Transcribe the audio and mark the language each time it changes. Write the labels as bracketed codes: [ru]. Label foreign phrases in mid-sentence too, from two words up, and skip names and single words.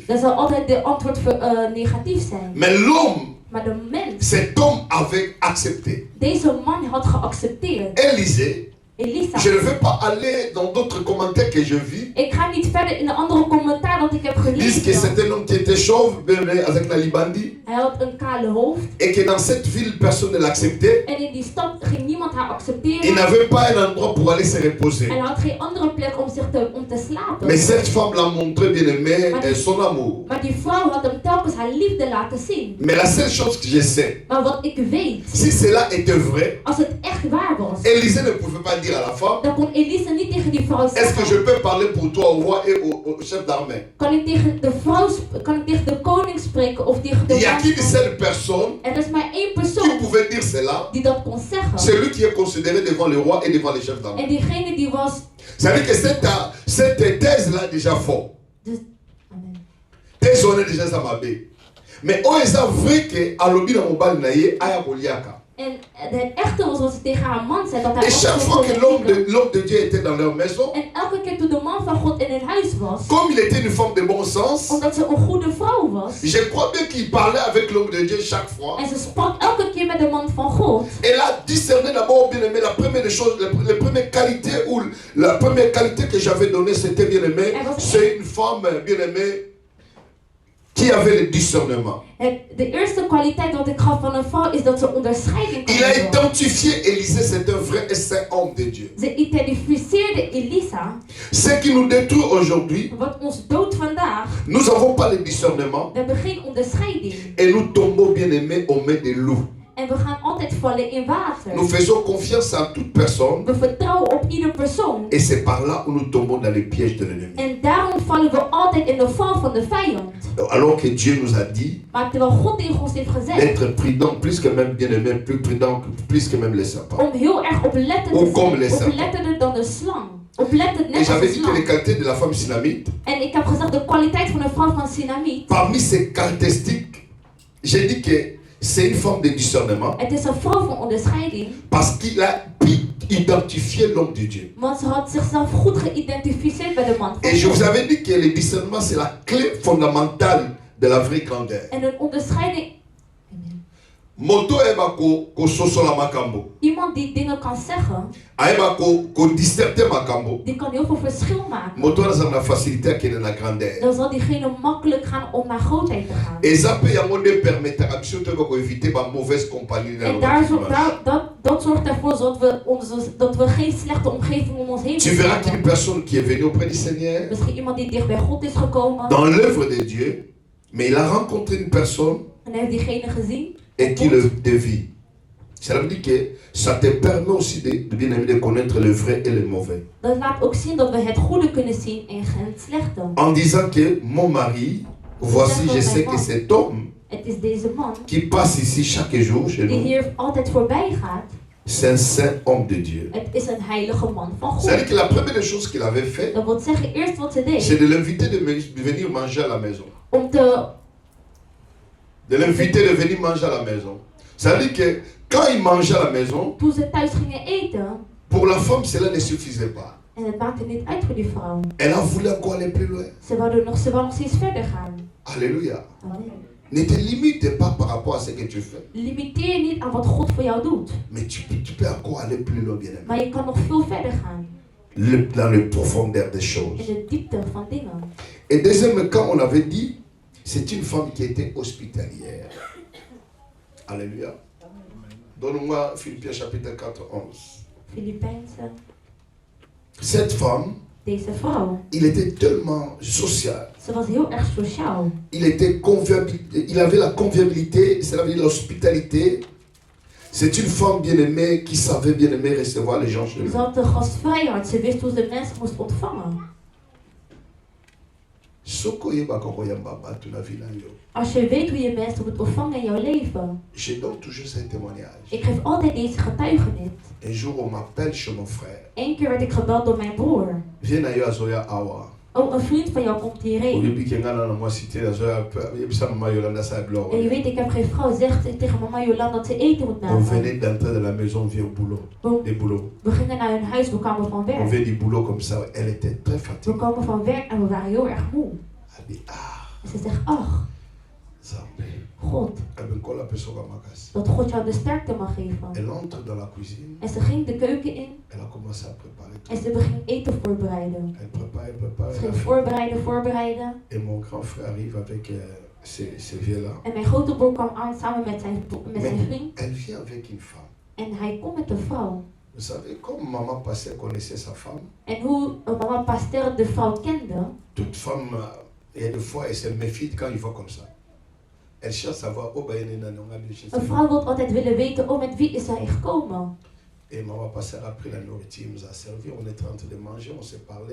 [nl] Dan zal altijd de antwoord negatief zijn. [fr] Mais l'homme, [nl] Maar de mens, [fr] cet homme avait accepté. [nl] deze man had geaccepteerd. [fr] Élisée, [nl] Elisa. [fr] je ne veux pas aller dans d'autres commentaires que je vis. [nl] Ik ga niet verder in de andere commentaar dat ik heb [fr] Disent que [nl] gelezen. [fr] c'est un homme qui était chauve, avec la Libandi, [nl] Hij had een kale hoofd. [fr] et que dans cette ville, personne ne l'acceptait. [nl] En in die stad ging niemand haar [fr] Il [nl] accepteren. [fr] n'avait pas un endroit pour aller se reposer. [nl] En hij had geen andere plek om te slapen. [fr] Mais cette femme l'a montré, bien aimé, son amour. [nl] Maar die vrouw had hem telkens haar liefde laten zien. [fr] Mais la seule chose que je sais, [nl] Maar wat ik weet, [fr] si cela était vrai, [nl] als het echt waar was, [fr] Élisée ne pouvait pas dire à la femme, [nl] dan kon Elisa niet tegen die vrouw [fr] est-ce que je [nl] zeggen. [fr] peux parler pour toi au roi et au chef d'armée? [nl] Kan ik tegen de koning spreken of tegen de [fr] Il n'y a qu'une [nl] man? [fr] seule personne [nl] Er is maar één [fr] qui [nl] persoon [fr] pouvait dire cela, [nl] die dat kon zeggen. [fr] celui qui est considéré devant le roi et devant les chefs d'armée. [nl] En diegene die was. [fr] C'est-à-dire que cette thèse-là déjà fort. [nl] Dus, amen. Thèse on est déjà ça m'a bé. Mais on est vrai que à l'obi dans mon bal naïe aya koliaka. En het echte was wat ze tegen haar man zei dat hij [fr] Et chaque fois que l'homme de Dieu était dans leur maison, [nl] En elke keer toen de man van God in hun huis was, [fr] comme il était une femme de bon sens, [nl] omdat ze een goede vrouw was, [fr] je crois bien qu'il parlait avec l'homme de Dieu chaque fois. [nl] en ze sprak elke keer met de man van God. [fr] Elle a discerné d'abord, bien aimé, la première des choses, la première qualité ou la première qualité que j'avais donnée, c'était bien aimé, c'est une femme bien aimée qui avait le discernement. [nl] De eerste kwaliteit wat ik gaf van een vrouw is dat ze onderscheiding kon [fr] Il a [nl] hebben. [fr] identifié Élisée, c'est un vrai et saint homme de Dieu. [nl] Ze identificeerde Elisa. [fr] Ce qui nous détruit aujourd'hui, [nl] Wat ons doodt vandaag. [fr] nous n'avons pas le discernement [nl] We hebben geen onderscheiding. [fr] et nous tombons bien aimés aux mains des loups. [nl] En we gaan altijd vallen in water. [fr] Nous faisons confiance à toute personne [nl] We vertrouwen op ieder persoon. [fr] et c'est par là où nous tombons dans les pièges de l'ennemi. [nl] En daarom vallen we altijd in de val van de vijand. [fr] Alors que Dieu nous a dit [nl] Maar terwijl God tegen ons heeft gezegd [fr] d'être prudent, plus que même bien aimé, plus prudent, plus que même les serpents. [nl] om heel erg oplettend [fr] Ou [nl] te [fr] comme [nl] zijn. [fr] les serpents. [nl] Oplettender dan de slang. Oplettend [fr] Et [nl] net als [fr] j'avais [nl] de [fr] dit que les [nl] slang. [fr] qualités de la femme synamite, [nl] En ik heb gezegd de kwaliteit van een vrouw van Sinamiet. [fr] parmi ces caractéristiques, j'ai dit que c'est une forme de discernement [nl] Het is een vrouw van onderscheiding. [fr] parce qu'il a pu identifier l'homme de Dieu. [nl] Want ze had zichzelf goed geïdentificeerd bij de man van [fr] Et je vous [nl] God. [fr] avais dit que le discernement c'est la clé fondamentale de la vraie grandeur. [nl] En een onderscheiding. [ln] Moto eba ko sosola makambo. [nl] Iemand die dingen kan zeggen, [ln] Eba ko disserter makambo. [nl] die kan heel veel verschil maken. [ln] Moto na na facilité qui na grandeur. [nl] Dan zal diegene makkelijk gaan om naar grootheid te gaan. [fr] Et ça peut y avoir des permettre action [ln] te ko [fr] éviter ba mauvaise compagnie [nl] En dat zorgt ervoor dat we geen slechte omgeving om ons heen [fr] Tu verras qu'une [nl] hebben. [fr] personne qui est venue auprès du Seigneur [nl] Misschien iemand die dicht bij God is gekomen. [fr] dans l'œuvre de Dieu, mais il a rencontré une personne [nl] En hij heeft diegene gezien. [fr] et qui le dévie. Ça veut dire que ça te permet aussi de connaître le vrai et le mauvais. [nl] Dat laat ook zien dat we het goede kunnen zien en het slechte. [fr] En disant que mon mari, voici, je sais que cet homme [nl] Het is deze man [fr] qui passe ici chaque jour chez [nl] die [fr] nous, [nl] hier altijd voorbij gaat. [fr] c'est un saint homme de Dieu. [nl] Het is een heilige man van [fr] C'est-à-dire [nl] God. [fr] que la première chose qu'il avait fait, [nl] Dat wil zeggen, eerst wat ze [fr] c'est [nl] deed, [fr] de l'inviter de venir manger à la maison. [nl] om te... [fr] De l'inviter de venir manger à la maison. Ça veut dire que quand il mangeait à la maison, [nl] Toen ze thuis gingen eten, [fr] pour la femme, cela ne suffisait pas. [nl] en het maakte niet uit voor die vrouw. [fr] Elle a voulu encore aller plus loin. [nl] Ze wou nog steeds verder gaan. [fr] Alléluia. [nl] Amen. [fr] Ne te limite pas par rapport à ce que tu fais. [nl] Limiteer je niet aan wat God voor jou doet. [fr] Mais tu peux encore aller plus loin, bien aimé. [nl] Maar je kan nog veel verder gaan. [fr] Dans le profondeur des choses. [nl] In de diepte van dingen. [fr] Et deuxième cas, on avait dit, c'est une femme qui était hospitalière. Alléluia. Donne-moi Philippiens chapitre 4, 11. [nl] Filipijnse. [fr] Cette femme, [nl] Deze vrouw, [fr] il était tellement social. [nl] ze was heel erg sociaal. [fr] Il avait la convivialité, c'est-à-dire l'hospitalité. C'est une femme bien-aimée qui savait bien aimer recevoir les gens chez [nl] Ze [fr] lui. [nl] had de gastvrijheid. Ze wist hoe ze mensen moest ontvangen. Als je weet hoe je mensen moet ontvangen in jouw leven. [fr] Je donne toujours ce témoignage. [nl] Ik geef altijd deze getuigenis. [fr] Un jour, on m'appelle chez mon frère. [nl] Eén keer werd ik gebeld door mijn broer. [fr] Viens à Azoya Awa. [nl] Oh, een vriend van jou komt hierheen. En je weet, ik heb geen vrouw. Zegt tegen mama Jolanda dat ze eten moet [fr] On [nl] maken. [fr] venait d'entrer de la maison, on vient au boulot. Des boulots. [nl] We gingen naar hun huis, we kwamen van [fr] On [nl] werk. [fr] vient du boulot comme ça. Elle était très [nl] We [fr] fatiguée. [nl] kwamen van werk en we waren heel erg moe. [fr] Elle dit, [nl] En ze zegt, ach, [fr] Zambé. [nl] God, [fr] Elle me colle la personne à ma casse. [nl] dat God jou de sterkte mag geven. [fr] Elle entre dans la cuisine. [nl] En ze ging de keuken in [fr] Elle a commencé à préparer tout. [nl] en ze beging eten voorbereiden. [fr] Elle prépare. [nl] Ze ging voorbereiden. [fr] Et mon grand frère arrive avec ces vieux-là. [nl] En mijn grote broer kwam aan samen met zijn vriend. [fr] Elle vient avec une femme. [nl] En hij komt met een vrouw. [fr] Vous savez, comme maman Pasteur connaissait sa femme, [nl] En hoe mama Pasteur de vrouw kende. [fr] toute femme, il y a des fois, elle se méfie quand il voit comme ça. Elle cherche à savoir, oh ben, il y a [nl] Een vrouw wil altijd willen weten, oh met wie is hij gekomen? [fr] Et maman Pasteur a pris la nourriture, il nous a servi, on était en train de manger, on s'est parlé.